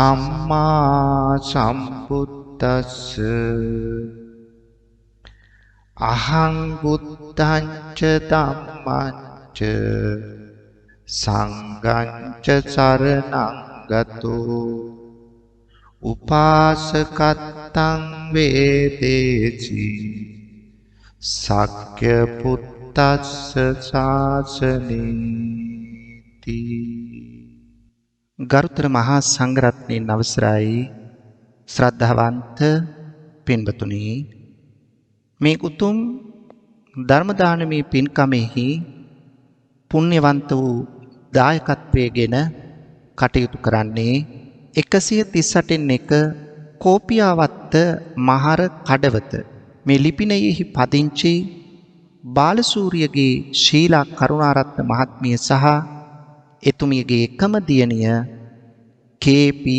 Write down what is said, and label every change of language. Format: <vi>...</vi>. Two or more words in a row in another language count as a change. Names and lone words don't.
<pi>සම්මා සම්බුද්දස්ස අහං බුද්ධං ච ධම්මං ච සංඝං ච සරණං ගතෝ උපාසකත්තං වේදේසි සක්්‍ය පුත්තස්ස ශාසනීති.</pi> <si>ගරුතර මහා සංඝරත්නයන් අවසරයි ශ්‍රද්ධාවන්ත පින්වතුනි, මේ උතුම් ධර්ම දානමේ පින්කමෙහි පුණ්‍යවන්ත වූ දායකත්වයේගෙන කටයුතු කරන්නේ 138න් 1 කෝපියාවත්ත මහර කඩවත මේ ලිපිනයෙහි පදිංචි බාලසූරියගේ ශීලා කරුණාරත්න මහත්මිය සහ එතුමියගේ එකම දියණිය කේ.පී.</si>